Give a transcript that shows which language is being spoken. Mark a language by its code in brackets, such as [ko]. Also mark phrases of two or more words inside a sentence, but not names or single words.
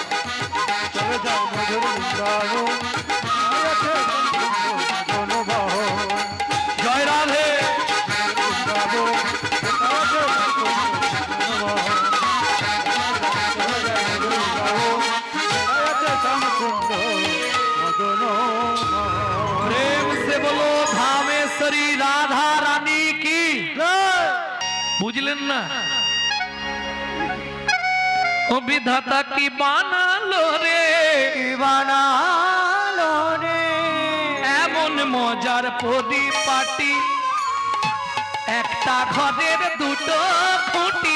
[bn] চলে যাও মধুর বৃন্দাবন, আছে মদন মোহন। জয় রাধে। বৃন্দাবন, আছে মদন মোহন। চলে যাও মধুর বৃন্দাবন, আছে শ্যাম সুন্দর মদন মোহন। [hi] प्रेम से बोलो धामेश्वरी राधा रानी की। [bn] বুঝলেন না? ও বিধাতা কি বানালো রে, কি বানালো রে, এমন মন মজার পরিপাটি, একটা ঘরের দুটো খুঁটি,